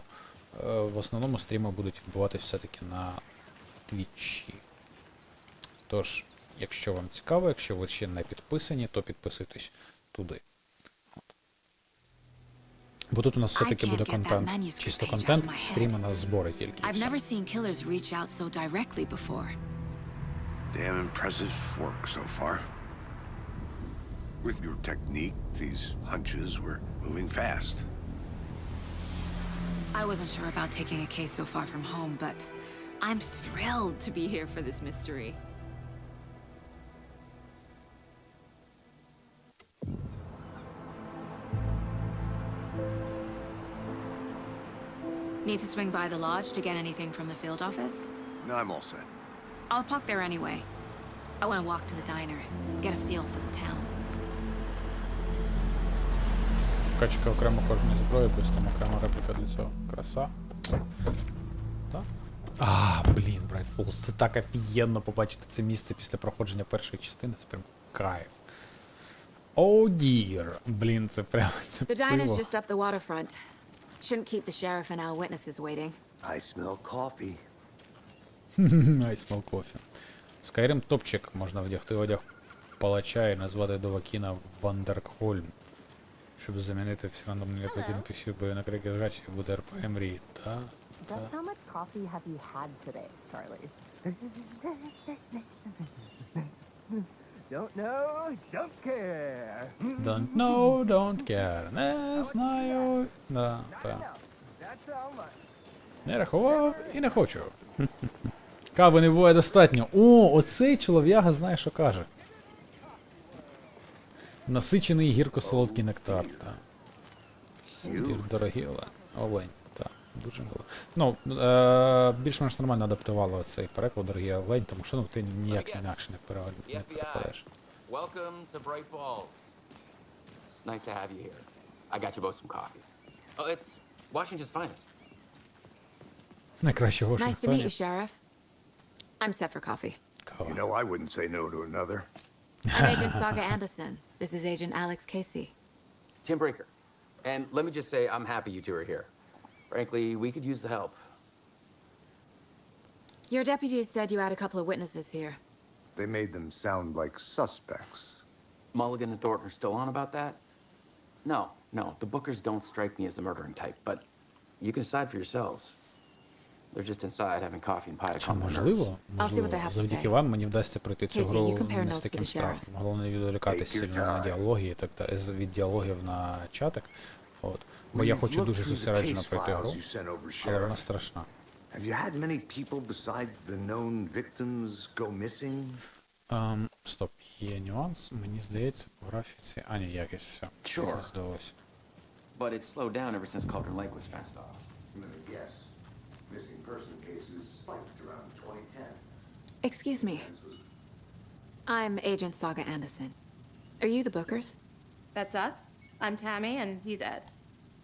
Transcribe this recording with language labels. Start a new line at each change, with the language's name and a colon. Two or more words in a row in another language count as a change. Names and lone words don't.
Ukrainian: В основному стріми будуть відбуватись все-таки на Твічі. Тож, якщо вам цікаво, якщо ви ще не підписані, то підписуйтесь туди. От. Бо тут у нас все-таки буде контент, чисто контент, стріми на збори тільки.
English: I've never seen killers reach out so directly before. Damn impressive work so far. With your technique, these hunches were moving fast. I wasn't sure about taking a case so far from home, but I'm thrilled to be here for this mystery. Need to swing by the lodge to get anything from the field office? No, I'm all set. I'll park there anyway. I want to walk to the diner, get a feel for the town.
Ukrainian: Вкачка окремо кожної зброї, плюс там окрема репліка для цього. Краса. Так? А, блін, Bright Falls, це так офігенно побачити це місце після проходження першої частини, це прям кайф.
English: Oh dear.
Ukrainian: Блін, це прям, це
English: The diner's
Ukrainian: пиво.
English: just up the waterfront. Shouldn't keep the sheriff and our witnesses waiting. I smell coffee. I smell coffee.
Ukrainian: Skyrim топчик, можна вдягти одяг палача і назвати Довакіна Вандерхольм. Щоб замінити всі рандомні ляпаки написів бою на крики згачі, буде РП мрії. Та.
English: Just how much coffee have you had today, Charlie? Don't know, don't care. Don't know, don't care.
Ukrainian: Не знаю. Да, та.
English: That's how much.
Ukrainian: Не рахував і не хочу. Кави не буває достатньо. О, оцей чолов'яга знає, що каже. Насичений гірко-солодкий нектар, та. Дорогі олень, так, дуже мило. Ну, більш-менш нормально адаптувало цей переклад, дорогі олень, тому що, ну, ти ніяк інакше не перекладаєш.
English: Welcome to Bright Falls. It's nice to have you here. I got you both some coffee. Oh, it's Washington's finest.
Ukrainian: Найкраще в
English: Nice to meet
Ukrainian: Вашингтоні.
English: you, Sheriff. I'm set for coffee. You know, I wouldn't say no to another. I'm Agent Saga Anderson. This is Agent Alex Casey. Tim Brinker. And let me just say, I'm happy you two are here. Frankly, we could use the help. Your deputies said you had a couple of witnesses here. They made them sound like suspects. Mulligan and Thornton are still on about that? No, the Bookers don't strike me as the murdering type, but you can decide for yourselves. They're just inside having coffee and pie to
Ukrainian: Чи
English: calm their nerves.
Ukrainian: можливо,
English: I'll see what they have to
Ukrainian: завдяки
English: say.
Ukrainian: вам мені вдасться пройти цю
English: Casey,
Ukrainian: гру
English: you compare
Ukrainian: не з
English: notes
Ukrainian: таким
English: with the
Ukrainian: страхом.
English: sheriff.
Ukrainian: Головне не відволікатися
English: Take your
Ukrainian: сильно на
English: time.
Ukrainian: діалоги, так далі, від діалогів на чатик. От. Бо я
English: We've
Ukrainian: хочу
English: looked
Ukrainian: дуже
English: through the
Ukrainian: зосереджено
English: case
Ukrainian: пройти
English: files
Ukrainian: гру,
English: you sent over,
Ukrainian: але вона
English: Sheriff.
Ukrainian: страшна.
English: Have you had many people besides the known victims go missing?
Ukrainian: Стоп, є нюанс, мені здається, по графіці... А, ні, якось все.
English: Sure.
Ukrainian: Якось здалося.
English: But it's slowed down ever since Cauldron Lake was fenced off. Let me guess. Missing person cases spiked around 2010. Excuse me. I'm Agent Saga Anderson. Are you the Bookers? That's us. I'm Tammy, and he's Ed.